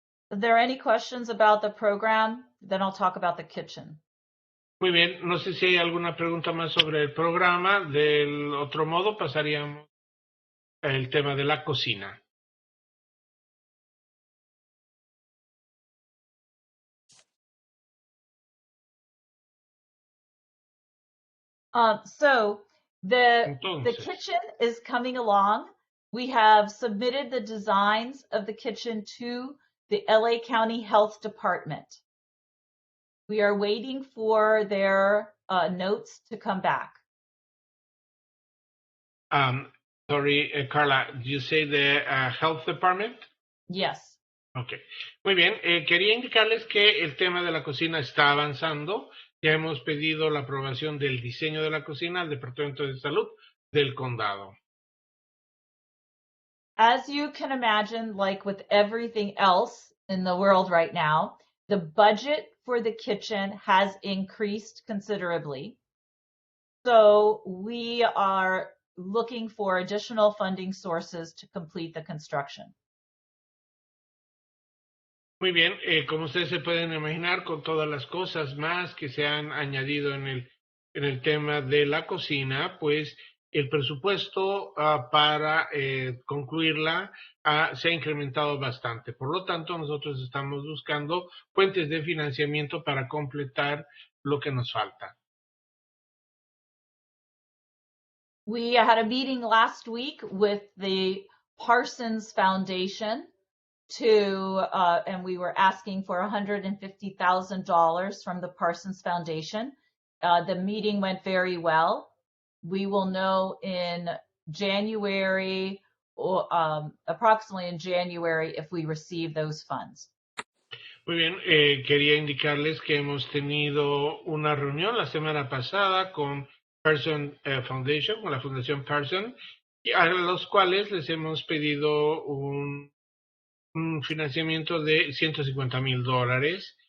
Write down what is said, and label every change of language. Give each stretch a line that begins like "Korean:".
English: Are there any questions about the program? Then I'll talk about the kitchen.
Spanish: Muy bien, no sé si hay alguna pregunta más sobre el programa. Del otro modo, pasaríamos al tema de la cocina.
English: So the
Spanish: Entonces,
English: kitchen is coming along. We have submitted the designs of the kitchen to the LA County Health Department. We are waiting for their notes to come back. sorry, Carla, did you say the health department? Yes.
Spanish: Ok, muy bien. Quería indicarles que el tema de la cocina está avanzando. Ya hemos pedido la aprobación del diseño de la cocina al Departamento de Salud del Condado.
English: As you can imagine, like with everything else in the world right now, the budget for the kitchen has increased considerably. So we are looking for additional funding sources to complete the construction.
Spanish: Muy bien, como ustedes se pueden imaginar, con todas las cosas más que se han añadido en el tema de la cocina, pues el presupuesto para concluirla se ha incrementado bastante. Por lo tanto, nosotros estamos buscando fuentes de financiamiento para completar lo que nos falta.
English: We had a meeting last week with the Parsons Foundation and we were asking for $150,000 from the Parsons Foundation. The meeting went very well. We will know in January, or approximately in January, if we receive those funds.
Spanish: Muy bien, quería indicarles que hemos tenido una reunión la semana pasada con Parsons Foundation, con la Fundación Parsons, a los cuales les hemos pedido un financiamiento de $150,000.